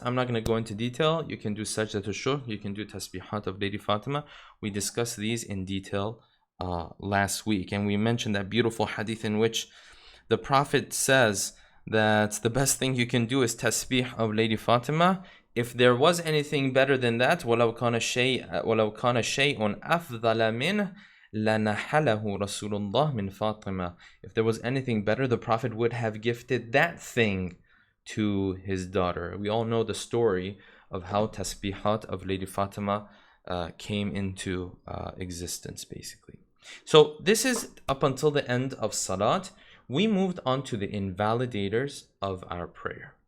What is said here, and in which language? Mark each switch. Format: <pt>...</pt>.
<en>I'm not going to go into detail. You can do sajdat al-shukr, you can do tasbihat of Lady Fatima. We discussed these in detail last week, and we mentioned that beautiful hadith in which the Prophet says that the best thing you can do is tasbih of Lady Fatima. If there was anything better than that,</en> <ar>وَلَوْ كَانَ شَيْءٌ أَفْضَلَ مِنْهُ لَنَحَلَهُ رَسُولُ اللَّهِ مِنْ فَاطِمَةٍ.</ar> <en>If there was anything better, the Prophet would have gifted that thing to his daughter. We all know the story of how tasbihat of Lady Fatima came into existence, basically. So this is up until the end of Salat. We moved on to the invalidators of our prayer.</en>